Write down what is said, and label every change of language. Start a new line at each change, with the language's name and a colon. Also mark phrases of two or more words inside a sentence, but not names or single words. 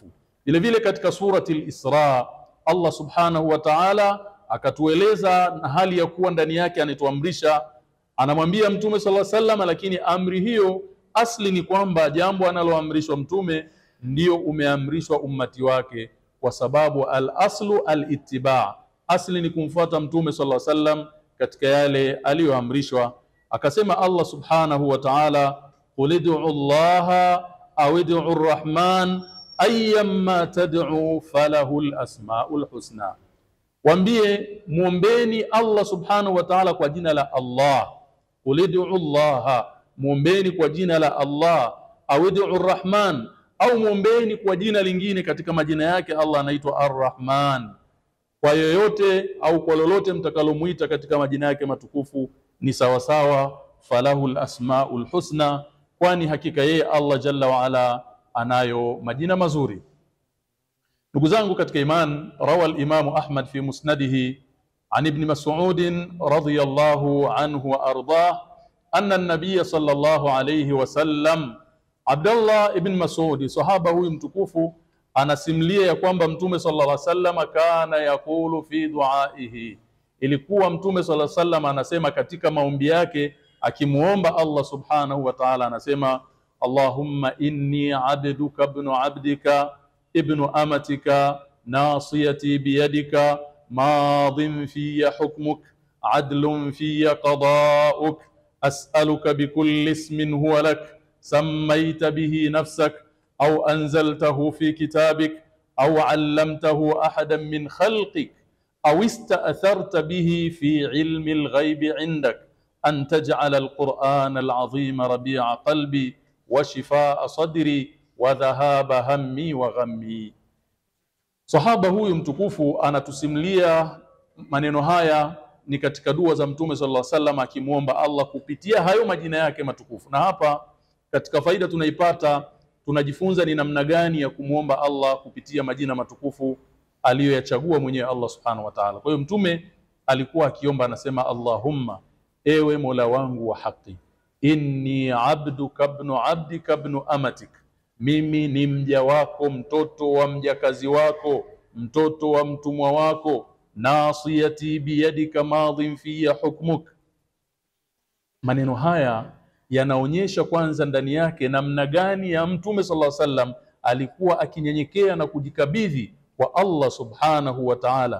Swahili: Vile vile katika surati al-Isra Allah
Arabic: سبحانه وتعالى
Swahili: akatueleza na hali ya kuwa ndani yake anatuamrisha, anamwambia mtume
Arabic: صلى الله عليه وسلم,
Swahili: lakini amri hiyo asli ni kwamba jambo analoamrishwa mtume ndio umeamrishwa ummati wake, kwa sababu
Arabic: الأصل الاتباع',
Swahili: asli ni kumfuata mtume
Arabic: صلى الله عليه وسلم
Swahili: katika yale aliyoamrishwa. Akasema Allah
Arabic: سبحانه وتعالى, قل ادعوا الله أو ادعوا الرحمن أيا ما تدعوا فله الأسماء الحسنى,
Swahili: waambie muombeni Allah
Arabic: سبحانه وتعالى
Swahili: kwa jina la Allah.
Arabic: قل ادعوا الله,
Swahili: muombeni kwa jina la Allah,
Arabic: أو ادعوا الرحمن,
Swahili: au muombeni kwa jina lingine katika majina yake Allah anaitwa ar-Rahman. Kwa yoyote au kwa lolote mtakalomuita katika majina yake matukufu ni sawa sawa,
Arabic: فله الأسماء الحسنى,
Swahili: kwani hakika yeye Allah
Arabic: جل وعلا
Swahili: anayo majina mazuri. Ndugu zangu katika iman,
Arabic: روى الإمام أحمد في مسنده عن ابن مسعود رضي الله عنه وأرضاه أن النبي صلى الله عليه وسلم, Abdullah ibn Mas'ud,
Swahili: sahaba huyu mtukufu, anasimulia ya kwamba mtume
Arabic: صلى الله عليه وسلم كان يقول في دعائه,
Swahili: ilikuwa mtume
Arabic: صلى الله عليه وسلم
Swahili: anasema katika maombi yake akimuomba
Arabic: الله سبحانه وتعالى, anasema اللهم إني عبدك ابن عبدك ابن أمتك ناصيتي بيدك ماض في حكمك عدل في قضاؤك أسألك بكل اسم هو لك سميت به نفسك أو أنزلته في كتابك أو علمته أحدا من خلقك أو استأثرت به في علم الغيب عندك أن تجعل القرآن العظيم ربيع قلبي وشفاء صدري وذهاب همي وغمي.
Swahili: Sahaba huyu mtukufu anatusimulia maneno haya ni katika dua za mtume
Arabic: صلى الله عليه وسلم
Swahili: akimuomba Allah kupitia hayo majina yake matukufu. Na hapa katika faida tunaipata, tunajifunza ni namna gani ya kumuomba Allah kupitia majina matukufu aliyoyachagua mwenyewe Allah
Arabic: سبحانه وتعالى.
Swahili: Kwa hiyo mtume alikuwa akiomba, anasema Allahumma, ewe Mola wangu wa haki,
Arabic: إني عبدك ابن عبدك ابن أمتك,
Swahili: mimi ni mja wako, mtoto wa mjakazi wako, mtoto wa mtumwa wako,
Arabic: ناصيتي بيدك ماض في حكمك.
Swahili: Maneno haya yanaonyesha kwanza ndani yake namna gani ya mtume
Arabic: صلى الله عليه وسلم
Swahili: alikuwa akinyenyekea na kujikabidhi kwa Allah
Arabic: سبحانه وتعالى.